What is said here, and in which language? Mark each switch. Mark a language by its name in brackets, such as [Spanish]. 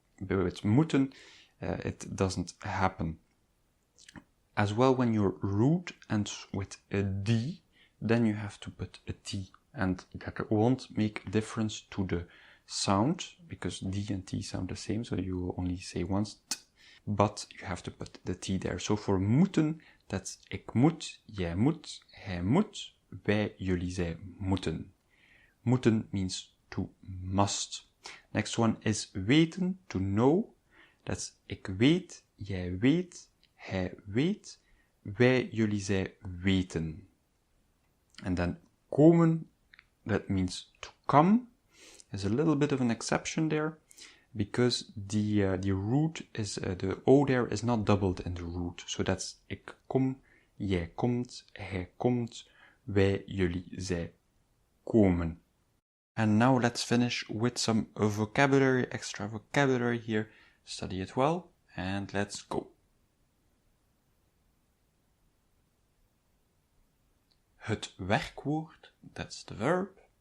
[English] But with moeten, it doesn't happen. As well, when your root ends with a D, then you have to put a T. And that won't make a difference to the sound, because D and T sound the same, so you only say once t, but you have to put the T there. So for moeten, that's [Dutch] ik moet, jij moet, hij moet, wij, jullie, zij moeten. [English] Moeten means to must. Next one is weten, to know. That's [Dutch] ik weet, jij weet, hij weet, wij, jullie, zij weten. [English] And then komen, that means to come. There's a little bit of an exception there, because the root is, the O there is not doubled in the root. So that's [Dutch] ik kom, jij komt, hij komt, wij, jullie, zij komen. [English] And now let's finish with some vocabulary, extra vocabulary here. Study it well, and let's go. [Dutch] Het werkwoord, [English] that's the verb.